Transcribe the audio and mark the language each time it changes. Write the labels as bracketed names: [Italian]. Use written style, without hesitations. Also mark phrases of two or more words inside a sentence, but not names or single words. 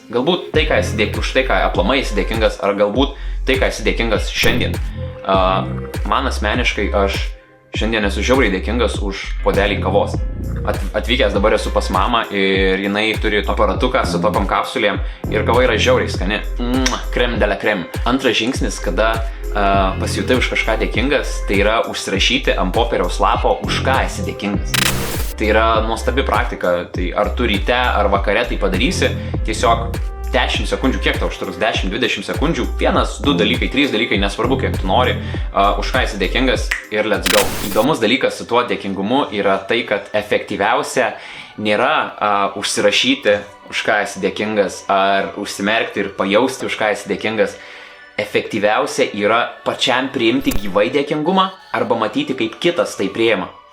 [Lithuanian] Galbūt tai, ką esi dėkingas, už tai, ką aplamai esi dėkingas, ar galbūt tai, ką esi dėkingas šiandien. Man asmeniškai aš šiandien esu žiauriai dėkingas už puodelį kavos. Atvykęs dabar esu pas mamą ir jinai turi aparatuką su tokiom kapsulėm ir kava yra žiauriai skani. [French] Krem de la krem. [Lithuanian] Antras žingsnis, kada pasijutai už kažką dėkingas, tai yra užsirašyti ant popieriaus lapo, už ką esi dėkingas. Tai yra nuostabi praktika. Tai ar tu ryte ar vakare tai padarysi, tiesiog 10 sekundžių, kiek tau užtruks, 10-20 sekundžių, 1, 2 dalykai, 3 dalykai, nesvarbu, kiek tu nori, už ką esi dėkingas ir [English] let's go. [Lithuanian] Įdomus dalykas su tuo dėkingumu yra tai, kad efektyviausia nėra užsirašyti, už ką esi dėkingas, ar užsimerkti ir pajausti, už ką esi dėkingas. Efektyviausia yra pačiam priimti gyvai dėkingumą arba matyti, kaip kitas tai priima.